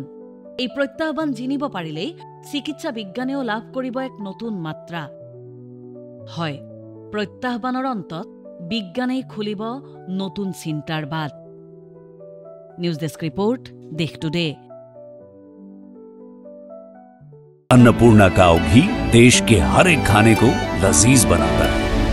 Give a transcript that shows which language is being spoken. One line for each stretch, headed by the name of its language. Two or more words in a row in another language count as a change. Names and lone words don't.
Assamese: এই প্ৰত্যাহ্বান জিনিব পাৰিলেই চিকিৎসা বিজ্ঞানেও লাভ কৰিব এক নতুন মাত্ৰা। হয়, প্ৰত্যাহ্বানৰ অন্তত বিজ্ঞানেই খুলিব নতুন চিন্তাৰ বাট। নিউজ ডেস্ক ৰিপোৰ্ট, দেশ টুডে।
Hindi: अन्नपूर्णा काव घी देश के हर एक खाने को लजीज बनाता है।